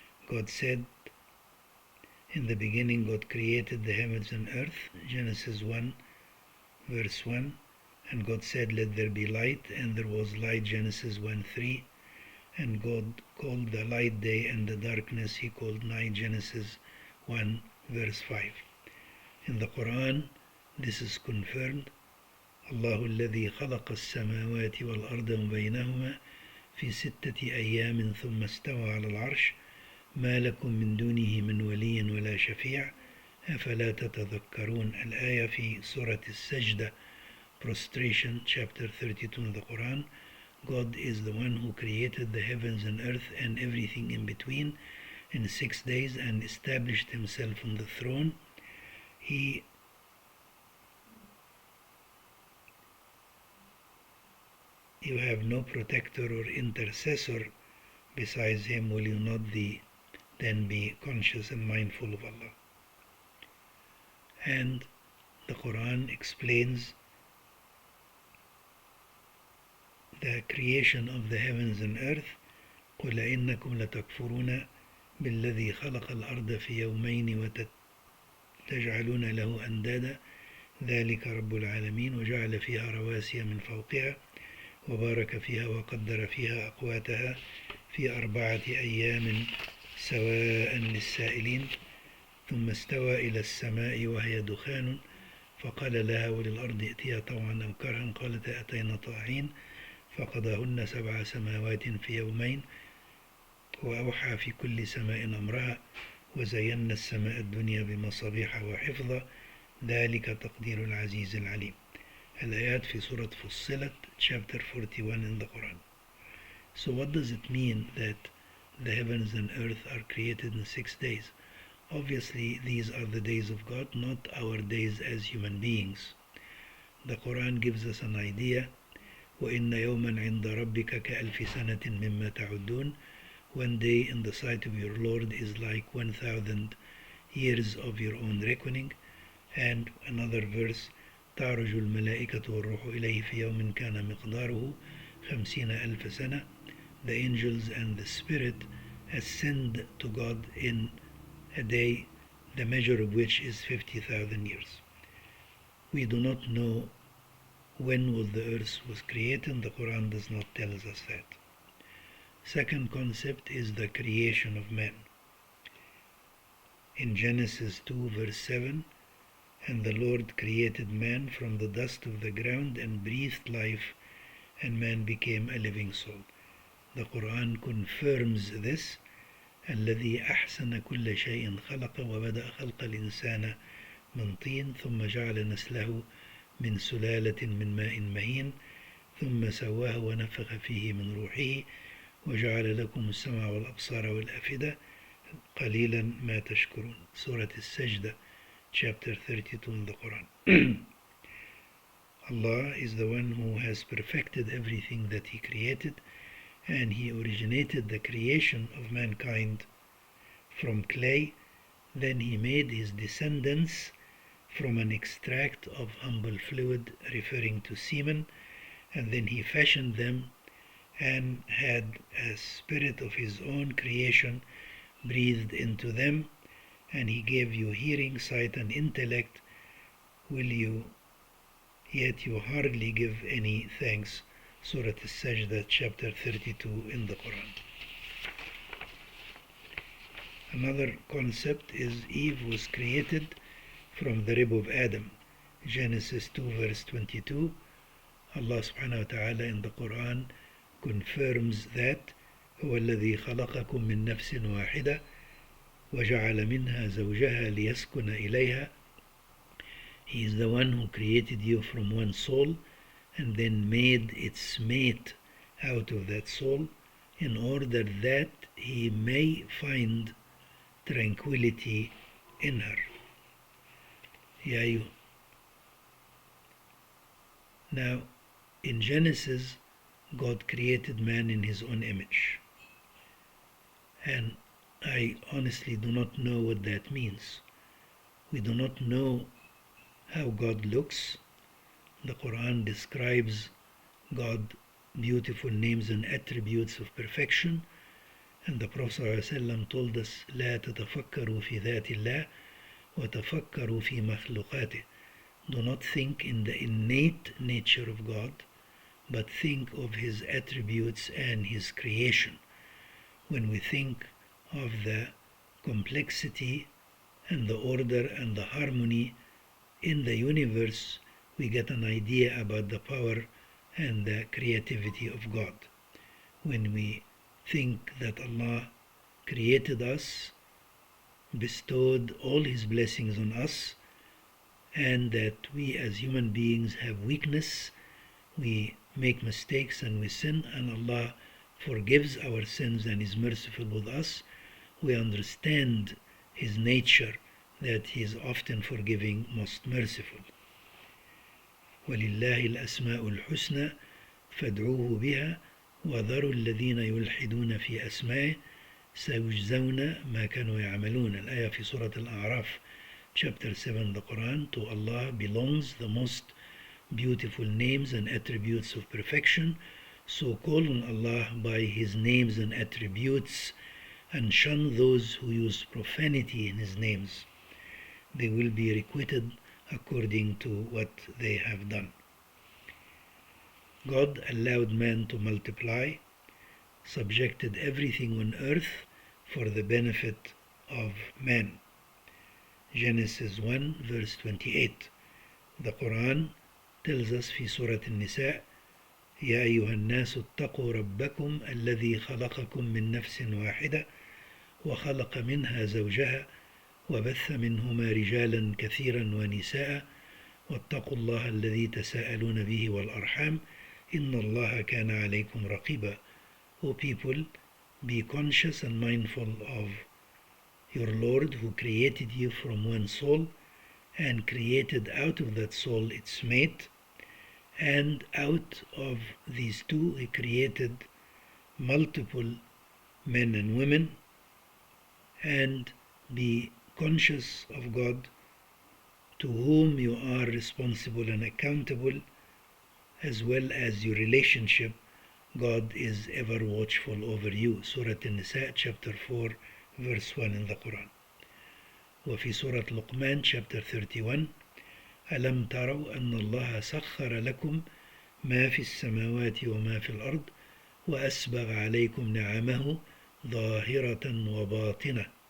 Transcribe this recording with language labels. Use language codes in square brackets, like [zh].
[en] God said, in the beginning God created the heavens and earth, Genesis 1 verse 1, and God said, let there be light, and there was light, Genesis 1:3, and God called the light day, and the darkness he called night, Genesis 1 verse 5. In the Quran, this is confirmed. [ar] الله الذي خلق السماوات والأرض وبينهما في 6 أيام ثم استوى على العرش ما لكم من دونه من ولي ولا شفيع أفلا تتذكرون. الآية في سورة السجدة, [en] Prostration, chapter 32 in the Quran. God is the one who created the heavens and earth and everything in between in 6 days and established himself on the throne. You have no protector or intercessor besides him. Will you not then be conscious and mindful of Allah? And the Quran explains the creation of the heavens and earth. [ar] قُلْ إِنَّكُمْ لَتَكْفُرُونَ بِالَّذِي خَلَقَ الْأَرْضَ فِي يَوْمَيْنِ وَتَجْعَلُونَ لَهُ أَنْدَادًا ذَلِكَ رَبُّ الْعَالَمِينَ وَجَعَلَ فِيهَا رواسي من فوقها وبارك فيها وقدر فيها أقواتها في 4 أيام سواء للسائلين ثم استوى إلى السماء وهي دخان فقال لها وللأرض ائتيا طوعا أو كرها قالتا أتينا طاعين فقضاهن 7 سماوات في يومين وأوحى في كل سماء أمرها وزينا السماء الدنيا بمصابيح وحفظا ذلك تقدير العزيز العليم. الآيات في سورة فصلت, [en] chapter 41 in the Quran. So what does it mean that the heavens and earth are created in 6 days? Obviously these are the days of God, not our days as human beings. The Quran gives us an idea. [ar] وَإِنَّ يَوْمًا عِنْدَ رَبِّكَ كَأَلْفِ سَنَةٍ مِمَّا تَعُدُّونَ. [en] One day in the sight of your Lord is like 1,000 years of your own reckoning. And another verse, [ar] تعرج الملائكة والروح إليه في يوم كان مقداره 50,000 سنة. [en] The angels and the Spirit ascend to God in a day, the measure of which is 50,000 years. We do not know when the earth was created. The Quran does not tell us that. Second concept is the creation of man. In Genesis 2 verse 7, and the Lord created man from the dust of the ground and breathed life, and man became a living soul. The Quran confirms this. [ar] الذي أحسن كل شيء خلق وبدأ خلق الإنسان من طين ثم جعل نسله من سلالة من ماء مهين ثم سواه ونفخ فيه من روحه وجعل لكم السمع والأبصار والأفئدة قليلا ما تشكرون. سورة السجدة, [en] chapter 32 in the Quran. Allah is the one who has perfected everything that He created, and He originated the creation of mankind from clay. Then He made His descendants from an extract of humble fluid, referring to semen, and then He fashioned them and had a spirit of His own creation breathed into them, and He gave you hearing, sight, and intellect. Yet you hardly give any thanks. Surah Al-Sajdah, chapter 32 in the Quran. Another concept is Eve was created from the rib of Adam. Genesis 2 verse 22. Allah subhanahu wa ta'ala in the Quran confirms that [ar] هو الذي خلقكم من نفس واحدة وجعل منها زوجها ليسكن إليها. [en] He is the one who created you from one soul and then made its mate out of that soul in order that he may find tranquility in her. Now, in Genesis, God created man in His own image. And I honestly do not know what that means. We do not know how God looks. The Quran describes God beautiful names and attributes of perfection, And the Prophet ﷺ told us, [ar] لا تتفكروا في ذات الله وتفكروا في مخلوقاته. [en] Do not think in the innate nature of God, but think of His attributes and His creation. When we think of the complexity and the order and the harmony in the universe, we get an idea about the power and the creativity of God. When we think that Allah created us, bestowed all His blessings on us, and that we as human beings have weakness, we make mistakes and we sin, and Allah forgives our sins and is merciful with us, we understand His nature, that He is often forgiving, most merciful. [ar] وَلِلَّهِ الْأَسْمَاءُ الْحُسْنَى فَادْعُوهُ بِهَا وَذَرُوا الَّذِينَ يُلْحِدُونَ فِي أَسْمَائِهِ سَيُجْزَوْنَ مَا كَانُوا يَعْمَلُونَ. الآية في سورة الأعراف, [en] chapter 7, the Quran. To Allah belongs the most beautiful names and attributes of perfection. So call on Allah by His names and attributes and shun those who use profanity in His names. They will be requited according to what they have done. God allowed man to multiply, subjected everything on earth for the benefit of man. Genesis 1 verse 28. The Quran tells us [ar] في سورة النساء يا أيها الناس اتقوا ربكم الذي خلقكم من نفس واحدة وخلق منها زوجها وبث منهما رجالا كثيرا ونساء واتقوا الله الذي تساءلون به والأرحام إن الله كان عليكم رقيبا. [en] O people, be conscious and mindful of your Lord who created you from one soul and created out of that soul its mate, and out of these two He created multiple men and women. And be conscious of God, to whom you are responsible and accountable, as well as your relationship. God is ever watchful over you. Surah An-Nisa, chapter 4, verse 1 in the Quran. [ar] وفي سورة لقمان, [en] chapter 31, [ar] ألم تروا أن الله سخر لكم ما في السماوات وما في الأرض وأسبغ عليكم نعمه ظاهرة وباطنة.